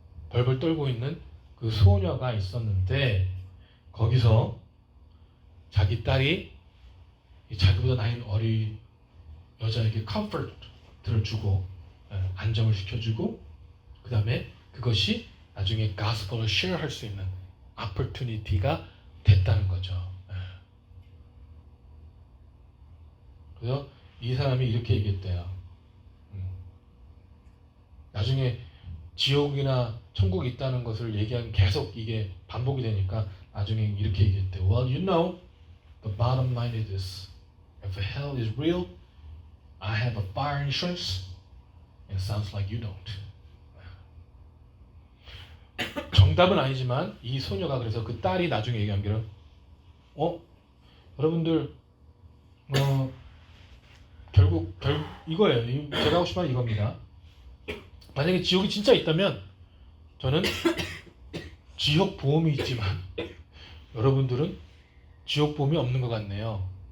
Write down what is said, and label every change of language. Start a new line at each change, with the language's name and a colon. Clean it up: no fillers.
Korean: 벌벌 떨고 있는 그 소녀가 있었는데 거기서 자기 딸이 자기보다 나이 어린 여자에게 컴포트를 주고 안정을 시켜주고 그 다음에 그것이 나중에 가스펠을 쉐어할 수 있는 opportunity가 됐다는 거죠. 그래서 이 사람이 이렇게 얘기했대요. 나중에 지옥이나 천국이 있다는 것을 얘기하면 계속 이게 반복이 되니까 나중에 이렇게 얘기했대요.
English: Well, you know, the bottom line is this. If hell is real, I have a fire insurance. It sounds like you don't.
Korean: 정답은 아니지만 이 소녀가 그래서 그 딸이 나중에 얘기한 게 여러분들 결국 이거예요. 제가 하고 싶은 말 이겁니다. 만약에 지옥이 진짜 있다면 저는 지옥 보험이 있지만 여러분들은 지옥 보험이 없는 것 같네요.